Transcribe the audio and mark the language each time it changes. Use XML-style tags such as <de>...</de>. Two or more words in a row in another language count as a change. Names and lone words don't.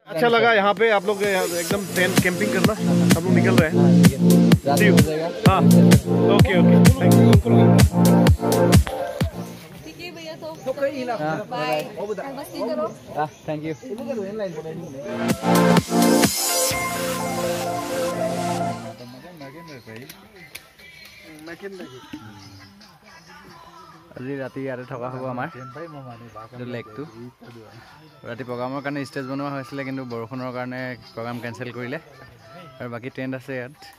<hi>अच्छा लगा यहाँ पे आप लोग एकदम</hi> <en>tent camping</en> <hi>करना। हम लोग निकल रहे हैं। हाँ</hi> <en>okay okay thank you.</en> <hi>ठीक है भैया तो बाय मस्ती करो।</hi> <en>thank you.</en> <as>আজি ৰাতি ইয়াতে থকা হ'ব আমাৰ লেকটো। ৰাতি প্ৰগ্ৰামৰ কাৰণে ষ্টেজ বনোৱা হৈছিলে কিন্তু বৰষুণৰ কাৰণে প্ৰগ্ৰাম কেঞ্চেল কৰিলে আৰু বাকী টেণ্ট আছে ইয়াত।</as>